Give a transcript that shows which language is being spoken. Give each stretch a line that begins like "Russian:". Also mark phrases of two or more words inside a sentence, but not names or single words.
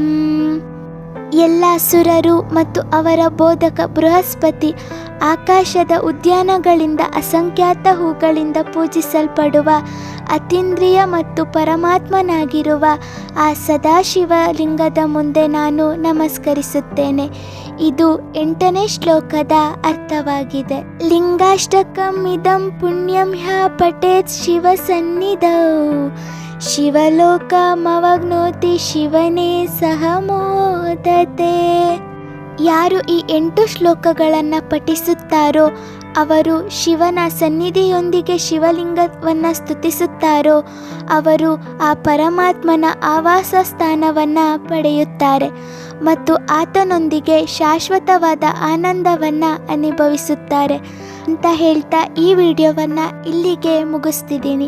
Kannada: ಎಲ್ಲ ಸುರರು ಮತ್ತು ಅವರ ಬೋಧಕ ಬೃಹಸ್ಪತಿ ಆಕಾಶದ ಉದ್ಯಾನಗಳಿಂದ ಅಸಂಖ್ಯಾತ ಹೂಗಳಿಂದ ಪೂಜಿಸಲ್ಪಡುವ ಅತೀಂದ್ರಿಯ ಮತ್ತು ಪರಮಾತ್ಮನಾಗಿರುವ ಆ ಸದಾಶಿವಲಿಂಗದ ಮುಂದೆ ನಾನು ನಮಸ್ಕರಿಸುತ್ತೇನೆ. ಇದು 8ನೇ ಶ್ಲೋಕದ ಅರ್ಥವಾಗಿದೆ.
Sanskrit: ಲಿಂಗಾಷ್ಟಕಂ ಇದಂ ಪುಣ್ಯಂ ಹ್ಯ ಪಠೇತ್ ಶಿವ ಸನ್ನಿಧೌ ಶಿವಲೋಕಮವಗ್ನೋತಿ ಶಿವನೇ ಸಹ ಮೋದತೆ.
Kannada: ಯಾರು ಈ 8 ಶ್ಲೋಕಗಳನ್ನು ಪಠಿಸುತ್ತಾರೋ ಅವರು ಶಿವನ ಸನ್ನಿಧಿಯೊಂದಿಗೆ ಶಿವಲಿಂಗವನ್ನು ಸ್ತುತಿಸುತ್ತಾರೋ ಅವರು ಆ ಪರಮಾತ್ಮನ ಆವಾಸ ಸ್ಥಾನವನ್ನು ಪಡೆಯುತ್ತಾರೆ ಮತ್ತು ಆತನೊಂದಿಗೆ ಶಾಶ್ವತವಾದ ಆನಂದವನ್ನು ಅನುಭವಿಸುತ್ತಾರೆ ಅಂತ ಹೇಳ್ತಾ ಈ ವಿಡಿಯೋವನ್ನು ಇಲ್ಲಿಗೆ ಮುಗಿಸ್ತಿದ್ದೀನಿ.